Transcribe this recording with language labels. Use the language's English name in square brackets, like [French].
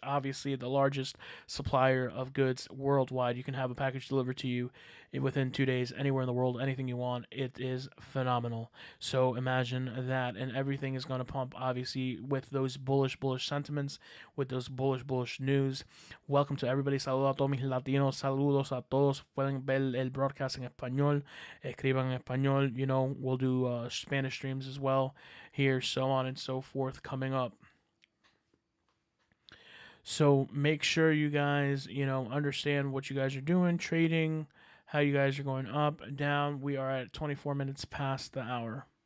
[English] Obviously, the largest supplier of goods worldwide. You can have a package delivered to you within 2 days, anywhere in the world, anything you want. It is phenomenal. So imagine that, and everything is going to pump, obviously, with those bullish sentiments, with those bullish news. Welcome to everybody. [Spanish] Saludos a todos mis latinos. Saludos a todos. Pueden ver el broadcast en español. Escriban en español. [English] We'll do Spanish streams as well here, so on and so forth coming up. So make sure you guys, understand what you guys are doing, trading, how you guys are going up, down. We are at 24 minutes past the hour.